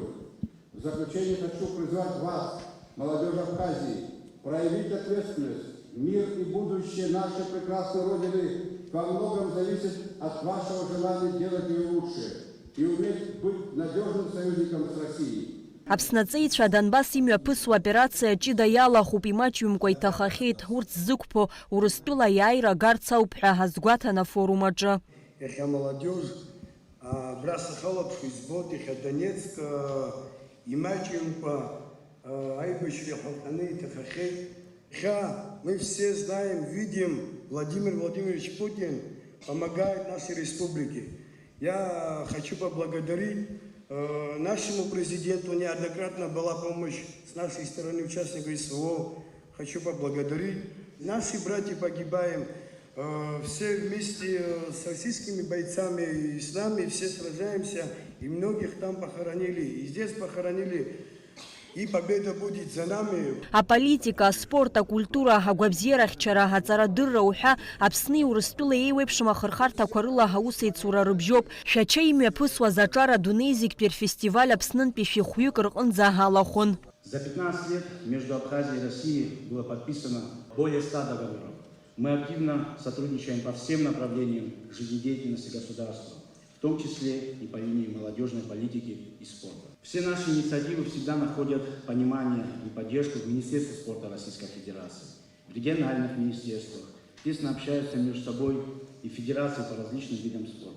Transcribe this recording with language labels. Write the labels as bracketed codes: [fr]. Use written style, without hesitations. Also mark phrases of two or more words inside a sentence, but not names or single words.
[ru] В заключение хочу призвать вас, молодежь Абхазии, проявить ответственность. Мир и будущее нашей прекрасной Родины во многом зависит от вашего желания делать ее лучше и уметь быть надежным союзником с Россией. [ab] Аԥснаҵеицәа Донбасс имҩаԥысуа операциа ҷыда иалахуп имаҷҩымкәа иҭахахьеит. Урҭ ззықәԥо Урыстәыла аиааира гарц ауп ҳәа ҳазгәаҭан афорум аҿы. Иахьа молодежь абра сахалаԥшуа избоит, иахьа Донецк имаҷҩымкәа аибашьра иахәаҟьаны иҭахахьеит. [ru] Мы все знаем, видим, Владимир Владимирович Путин помогает нашей республике. Я хочу поблагодарить нашему президенту. Неоднократно была помощь с нашей стороны участников СВО. Хочу поблагодарить. Наши братья погибаем. Все вместе с российскими бойцами и с нами все сражаемся. И многих там похоронили. И здесь похоронили. и победа будет за нами. [ab] Аполитика, спорт, акультура, агвабзиерахьчара, ацарадырра уҳәа Аԥсни Урыстәылеи еиуеиԥшым ахырхарҭақәа рыла ҳаус еицура рыбжьоуп. Шәача имҩаԥысуаз аҿар адунеи зегьтәи рфестиваль Аԥснынтәи шәихәҩык рҟынӡа ҳалахәын. [ru] За 15 лет между Абхазией и Россией было подписано более 100 договоров. Мы активно сотрудничаем по всем направлениям жизнедеятельности государства, в том числе и по линии молодежной политики и спорта. Все наши инициативы всегда находят понимание и поддержку в Министерстве спорта Российской Федерации, в региональных министерствах, тесно общаются между собой и федерации по различным видам спорта.